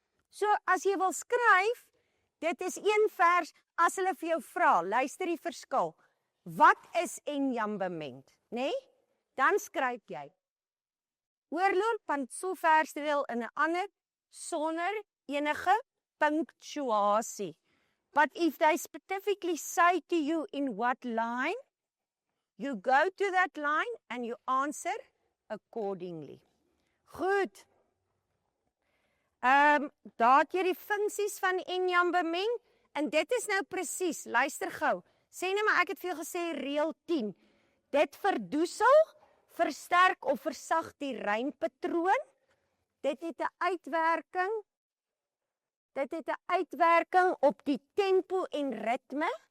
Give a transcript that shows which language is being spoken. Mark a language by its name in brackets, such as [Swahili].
[Afrikaans] So as jy wil skryf, dit is een vers, as hulle vir jou vra, luister die verskil. Wat is enjambement, nê? Dan skryf jy. Oorloop van so versreël in 'n ander sonder enige punctuasie. [English] But if they specifically say to you in what line, you go to that line and you answer accordingly. [Afrikaans] Goed. Daar het jy die funksies van enjambement en dit is nou presies, luister gou. Sê nou maar ek het vir jou gesê reël 10. Dit verdoesel, versterk of versag die rympatroon. Dit het 'n uitwerking. Dit het 'n uitwerking op die tempo en ritme.